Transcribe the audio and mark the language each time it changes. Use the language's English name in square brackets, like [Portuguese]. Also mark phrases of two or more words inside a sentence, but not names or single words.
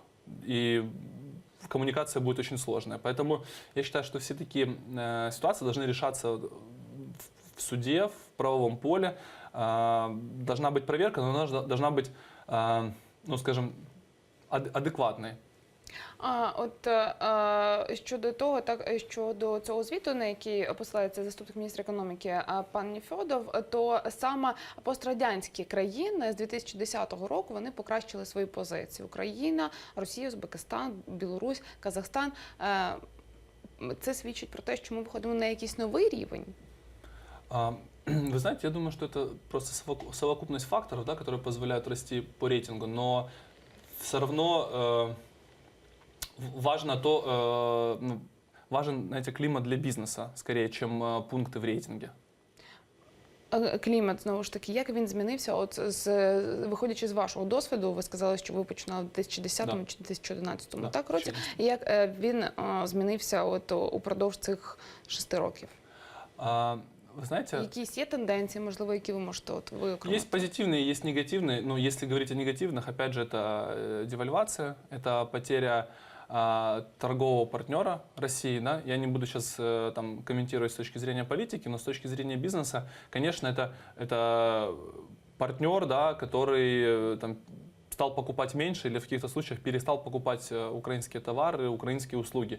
[Russian] И коммуникация будет очень сложная. Поэтому я считаю, что все такие ситуации должны решаться в суде, в правовом поле. Должна быть проверка, но она должна быть, скажем, адекватной. [Ukrainian] Щодо цього звіту, на який посилається заступник міністра економіки пан Нефьодов, то саме пострадянські країни з 2010 року вони покращили свої позиції. Україна, Росія, Узбекистан, Білорусь, Казахстан. Це свідчить про те, що ми виходимо на якийсь новий рівень. [Russian] Вы знаете, я думаю, что это просто совокупность факторов, да, которые позволяют расти по рейтингу, но все равно важен, знаете, климат для бизнеса, скорее, чем пункты в рейтинге. [Ukrainian] Клімат, знову ж таки, як він змінився? Виходячи з вашого досвіду, ви сказали, що ви починали в 2010 чи 2011 році. Як він змінився упродовж цих 6 років? [Russian] Вы знаете, [Ukrainian] якісь є тенденції, можливо, які ви можете виокремити? [Russian] Есть позитивные, есть негативные. Но если говорить о негативных, опять же, это девальвация, это потеря торгового партнера России. Да? Я не буду сейчас комментировать с точки зрения политики, но с точки зрения бизнеса, конечно, это партнер, да, который стал покупать меньше или в каких-то случаях перестал покупать украинские товары, украинские услуги.